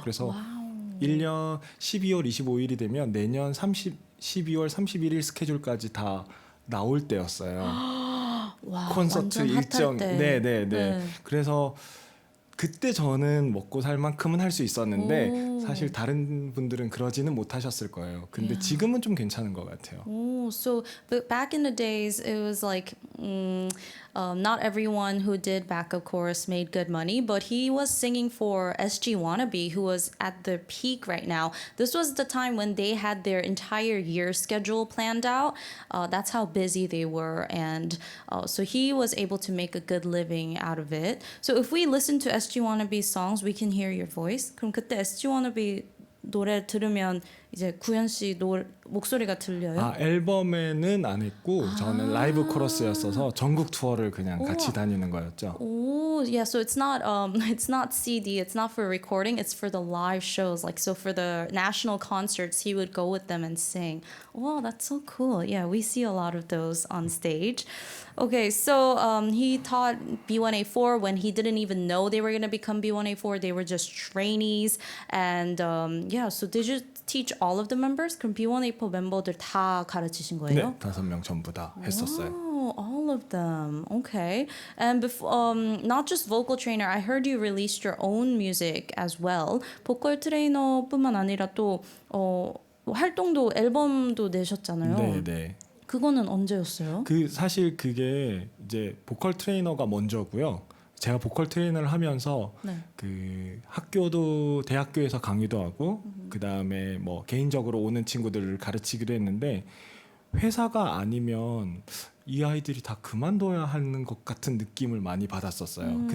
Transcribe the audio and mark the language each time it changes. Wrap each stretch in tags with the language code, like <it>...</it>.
<ko>그래서 1년 12월 25일이 되면 내년 12월 31일 스케줄까지 다 나올 때였어요. 와, 콘서트 완전 핫할 일정. 때. 네. 그래서 그때 저는 먹고 살 만큼은 할 수 있었는데 오. 사실 다른 분들은 그러지는 못하셨을 거예요. 근데 지금은 좀 괜찮은 것 같아요.</ko> <en>Oh, so but back in the days, it was like not everyone who did backup chorus made good money, but he was singing for SG Wannabe, who was at the peak right now. This was the time when they had their entire year schedule planned out. That's how busy they were, and so he was able to make a good living out of it. So if we listen to SG Wannabe's songs, we can hear your voice.</en> <ko>그럼 그때 SG Wannabe 노래 들으면 이제 구현 씨 목소리가 들려요? 아 앨범에는 안 했고 저는 라이브 코러스였어서 전국 투어를 그냥 같이 다니는 거였죠.</ko> <en>Oh, yeah. So it's not it's not CD. It's not for recording. It's for the live shows. Like so for the national concerts, he would go with them and sing. Wow, that's so cool. Yeah, we see a lot of those on stage. Okay, so he taught B1A4 when he didn't even know they were gonna become B1A4. They were just trainees, and yeah. So did you teach all of the members?</en> <ko>그럼 B1A4 멤버들 다 가르치신 거예요? 네, 5명 전부 다 했었어요.</ko> <en>Oh, all of them. Okay. And not just vocal trainer, I heard you released your own music as well.</en> <ko>보컬 트레이너뿐만 아니라 또 활동도 앨범도 내셨잖아요. 네, 네. 그거는 언제였어요? 그 사실 그게 이제 보컬 트레이너가 먼저고요. 제가 보컬 트레이너를 하면서 네. 그 학교도 대학교에서 강의도 하고 그 다음에 뭐 개인적으로 오는 친구들을 가르치기도 했는데 회사가 아니면 이 아이들이 다 그만둬야 하는 것 같은 느낌을 많이 받았었어요.</ko>